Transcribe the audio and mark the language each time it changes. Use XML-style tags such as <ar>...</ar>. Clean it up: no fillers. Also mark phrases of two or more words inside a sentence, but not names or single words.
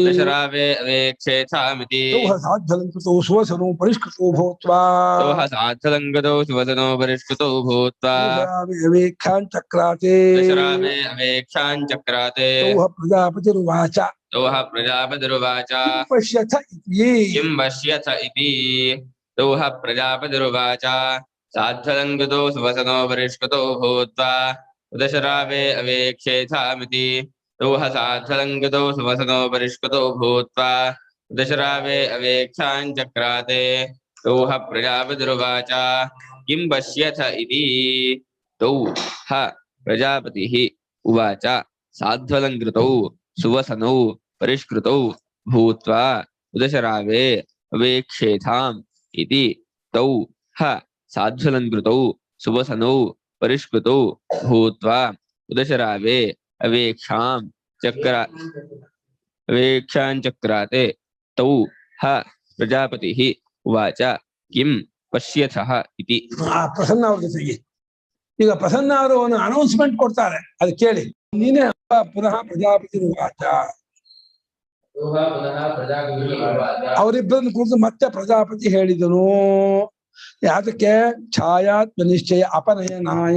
<sa>ತೌಹ ಸಾಧ್ವಲಂಕೃತೌ ಸುವಸನೋ ಪರಿಷ್ಕೃತೋ ಭೂತ್ವಾ. ಅವೇಕ್ಷಾಂಚಕ್ರಾತೆ. ತೌಹ ಪ್ರಜಾಪತಿರುವಾಚ. ತೌಹ ಪ್ರಜಾಪತಿರುವಾಚ. ಪಶ್ಯಥ ಇತಿ. ಕಿಂ ಪಶ್ಯಥ ಇತಿ. ತೌಹ ಪ್ರಜಾಪತಿರುವಾಚ. ಸಾಧ್ವಲಂಕೃತೋ ಸುವಸನೋ ಪರಿಷ್ಕೃತೋ ಭೂತ್ವಾ ಉದಶರಾವೆ ಅವೇಕ್ಷೇಥಾಮಿತಿ. ತೌಹ ಸಾಧ್ವಲಂಕೃತೋ ಸುವಸನೋ ಪರಿಷ್ಕೃತೋ ಭೂತ್ವಾ ಉದಶರಾವೆ ಅವೇಕ್ಷಾಂಚಕ್ರಾತೆ. ತೌಹ ಪ್ರಜಾಪತಿರುವಾಚ. ಕಿಂ ಪಶ್ಯಥ ಇತಿ. ತೌಹ ಪ್ರಜಾಪತಿಃ ಉವಾಚ. ಸಾಧ್ವಲಂಕೃತೌ ಸುವಸನೌ ಪರಿಷ್ಕೃತೌ ಭೂತ್ವಾ ಉದಶರಾವೆ ಅವೇಕ್ಷೇಥಾಂ ಇತಿ. ತೌ ಹ ಸಾಧ್ವಲಂಕೃತೌ ಸುವಸನೌ ಪರಿಷ್ಕೃತೌ ಭೂತ್ವಾ ಉದಶರಾವೆ ಅವೇಕ್ಷಾಂಚಕ್ರಾತೆ. ತೌ ಹ ಪ್ರಜಾಪತಿಃ ಉವಾಚ. ಕಿಂ ಪಶ್ಯಥಃ ಇತಿ.</sa> <kn>ಪ್ರಸನ್ನ ಅವ್ರ ಜೊತೆಗೆ ಈಗ ಪ್ರಸನ್ನ ಅವರು ಒಂದು ಅನೌನ್ಸ್ಮೆಂಟ್ ಕೊಡ್ತಾರೆ, ಅದು ಕೇಳಿ.</kn> <sa>ನೀನೇ ಪುನಃ ಪ್ರಜಾಪತಿರುವಾಚ.</sa> <kn>ಅವರಿಬ್ಬರನ್ನು ಕುರಿತು ಮತ್ತೆ ಪ್ರಜಾಪತಿ ಹೇಳಿದನು.</kn> <sa>ಯಾತಕ್ಕೆ? ಛಾಯಾತ್ಮ ನಿಶ್ಚಯ ಅಪನಯನಾಯ.</sa>